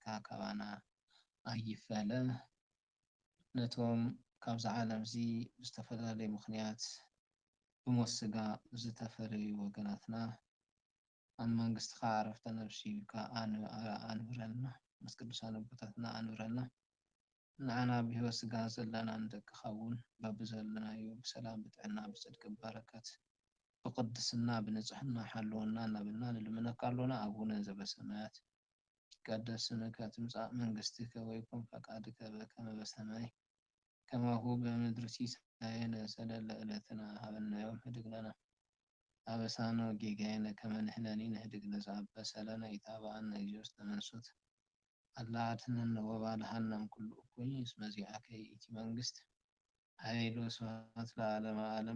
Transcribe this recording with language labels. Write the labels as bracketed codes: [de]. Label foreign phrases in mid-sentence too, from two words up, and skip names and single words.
[ti] ካባና ኣይፈለ። ነቶም ካብዚ ዓለም እዚ ብዝተፈላለዩ ምክንያት ብሞት ስጋ ዝተፈለዩ ወገናትና ኣብ መንግስትኻ ዓረፍተ ነፍሲ ኢልካ ኣንብረና። ምስ ቅዱሳን ኣቦታትና ኣንብረና። ንዓና ብሂወት ስጋ ዘለና ንደቅኻ እውን በብዘለናዩ ብሰላም ብጥዕና ብፅድቂ በረከት ብቅድስና ብንፅሕና ሓልወና እናበልና ንልምነካ [gez] ኣሎና። ኣቡነ ዘበሰማያት ይትቀደስ ስምከ ትምጻእ መንግስትከ ወይኩን ፈቃድከ በከመ በሰማይ ከማሁ በምድሪ ሲሳየነ ዘለለ ዕለትነ ሀበነ ዮም ህድግ ለነ አበሳነ ወጌጋየነ ከመ ንሕነኒ ንህድግ ለዘአበሰ ለነ ኢታብአነ እግዚኦ ውስተ መንሱት አላ አድኅነነ ወባልሐነ እምኩሉ እኩይ እስመ ዚአከ ይእቲ መንግስት ኃይል ወስብሐት ለዓለመ ዓለም።